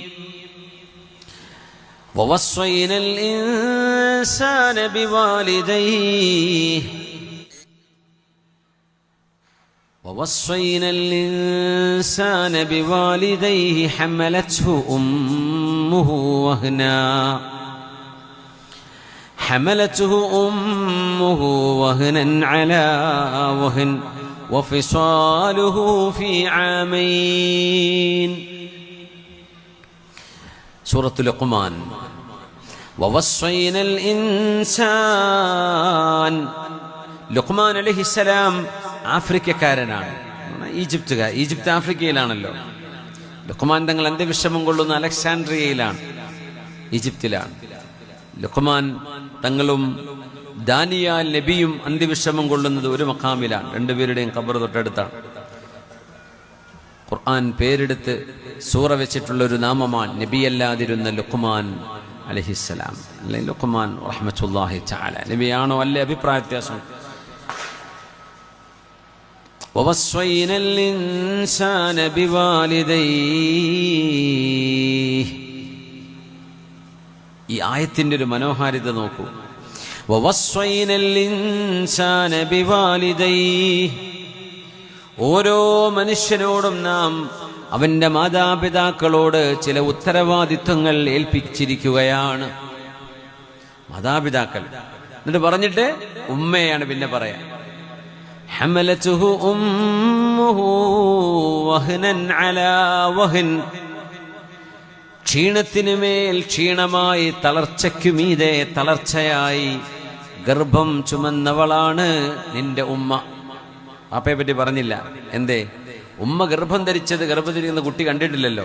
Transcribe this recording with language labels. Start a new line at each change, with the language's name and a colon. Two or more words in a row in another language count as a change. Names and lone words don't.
Arabic: ووصينا الإنسان بوالديه حملته أمه وهنا على وهن وفصاله في عامين. سورة لقمان. ووصينا الإنسان.
Malayalam: ലുഖ്മാൻ
Arabic: عليه السلام
Malayalam: ആഫ്രിക്കക്കാരനാണ്, ഈജിപ്ത് ആഫ്രിക്കയിലാണല്ലോ. ലുഖ്മാൻ തങ്ങൾ അന്ത്യവിഷമം കൊള്ളുന്ന അലക്സാൻഡ്രിയയിലാണ്, ഈജിപ്തിലാണ്. ലുഖ്മാൻ തങ്ങളും ദാനിയാൽ നബിയും അന്ത്യവിഷമം കൊള്ളുന്നത് ഒരു മഖാമിലാണ്. രണ്ടുപേരുടെയും ഖബർ തൊട്ടടുത്താണ്. ഖുർആൻ പേരെടുത്ത് സൂറ വെച്ചിട്ടുള്ള ഒരു നാമമാണ് നബിയല്ലാതിരുന്ന ലുഖ്മാൻ
Arabic: عليه السلام.
Malayalam: അല്ലെങ്കിൽ ലുഖ്മാൻ
Arabic: رحمة الله تعالى
Malayalam: നബിയാണോ അല്ലേ അഭിപ്രായ വ്യത്യാസം.
Arabic: ووصينا الإنسان بوالديه.
Malayalam: ഈ ആയത്തിന്റെ ഒരു മനോഹാരിത നോക്കൂ.
Arabic: ووصينا الإنسان بوالديه.
Malayalam: ഓരോ മനുഷ്യനോടും നാം അവന്റെ മാതാപിതാക്കളോട് ചില ഉത്തരവാദിത്വങ്ങൾ ഏൽപ്പിച്ചിരിക്കുകയാണ്. മാതാപിതാക്കൾ എന്നിട്ട് പറഞ്ഞിട്ട് ഉമ്മയാണ് പിന്നെ പറയാം.
Arabic: حملته أمه وهنا على وهن.
Malayalam: ക്ഷീണത്തിനു മേൽ ക്ഷീണമായി, തളർച്ചയ്ക്കുമീതെ തളർച്ചയായി ഗർഭം ചുമന്നവളാണ് നിന്റെ ഉമ്മ. വാപ്പയെ പറ്റി പറഞ്ഞില്ല. എന്തേ? ഉമ്മ ഗർഭം ധരിച്ചത്, ഗർഭത്തിരിക്കുന്ന കുട്ടി കണ്ടിട്ടില്ലല്ലോ.